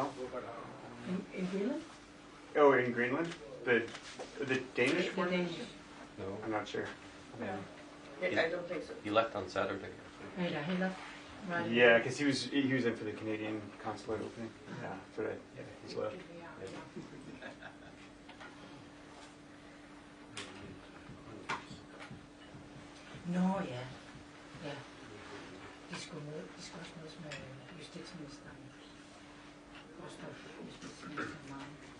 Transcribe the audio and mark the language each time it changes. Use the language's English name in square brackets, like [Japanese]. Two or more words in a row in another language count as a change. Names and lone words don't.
[English] in Greenland. Oh, in Greenland? The Danish The one? Danish. No, I'm not sure. I don't think so. he left on Saturday. He left. Right. Yeah, because he was in for the Canadian consulate opening. Yeah, but he's left. [Danish] Nå ja. Ja. De skulle også mødes med justitsministeren. Også justitsministeren.